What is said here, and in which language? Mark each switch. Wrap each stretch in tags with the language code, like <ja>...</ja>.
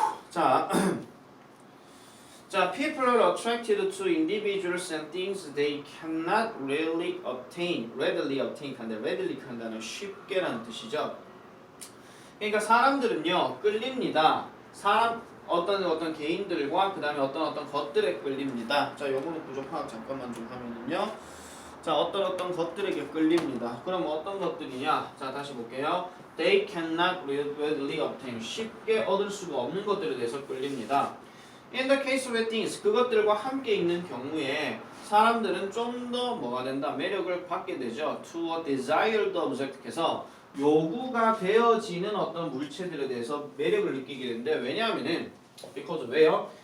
<en>자, 자, people are attracted to individuals and things they cannot readily obtain.</en> <ko>readily 한다는 쉽게라는 뜻이죠. 그러니까 사람들은요 끌립니다. 어떤 개인들과 그 다음에 어떤 것들에 끌립니다. 자, 요거는 구조 파악 잠깐만 좀 하면은요. 자, 어떤 것들에게 끌립니다. 그럼 어떤 것들이냐? 자, 다시 볼게요.</ko> <en>They cannot readily obtain.</en> <ko>쉽게 얻을 수가 없는 것들에 대해서 끌립니다.</ko> <en>In the case of things,</en> <ko>그것들과 함께 있는 경우에 사람들은 좀 더 뭐가 된다? 매력을 받게 되죠.</ko> <en>To a desired object</en> <ko>에서 요구가 되어지는 어떤 물체들에 대해서 매력을 느끼게 되는데 왜냐하면은 because 왜요?</ko>